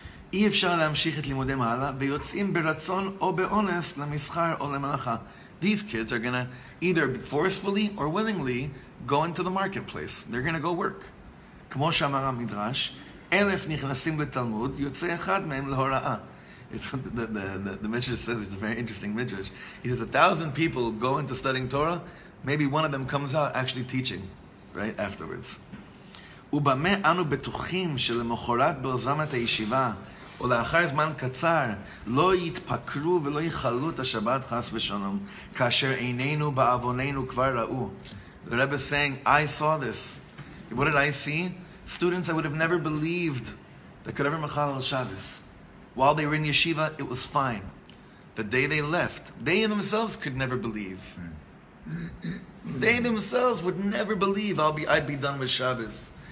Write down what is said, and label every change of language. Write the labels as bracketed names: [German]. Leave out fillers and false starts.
[English] These kids are going to either forcefully or willingly go into the marketplace. They're going to go work. It's what the Midrash says. It's a very interesting Midrash. He says 1,000 people go into studying Torah, maybe one of them comes out actually teaching, right, afterwards. [Hebrew] ובמה אנו בטוחים שלמחרת בעוזבם את הישיבה או לאחר זמן קצר לא יתפקרו ולא יכלו את השבת חס ושלום כאשר עינינו בעווננו כבר ראו. [English] The Rebbe is saying, I saw this. What did I see? Students I would have never believed that could ever machal Shabbos. While they were in yeshiva, it was fine. The day they left, they themselves could never believe. They themselves would never believe I'd be done with Shabbos.